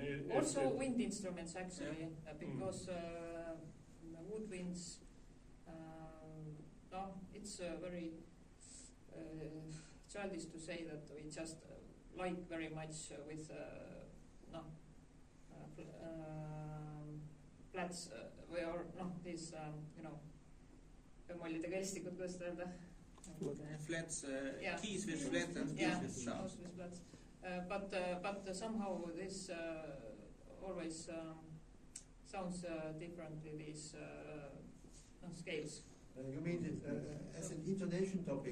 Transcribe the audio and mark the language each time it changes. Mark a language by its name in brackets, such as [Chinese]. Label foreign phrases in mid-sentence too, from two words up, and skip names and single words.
[English] also wind instruments actually, because woodwinds. It's very childish to say that we just like very much with flats or these [Estonian] bemollidega helistikud, kuidas seda öelda? [English] Flats, keys with flats and keys with sharp. With flats. But somehow this always sounds differently, these scales. You mean it as an intonation topic?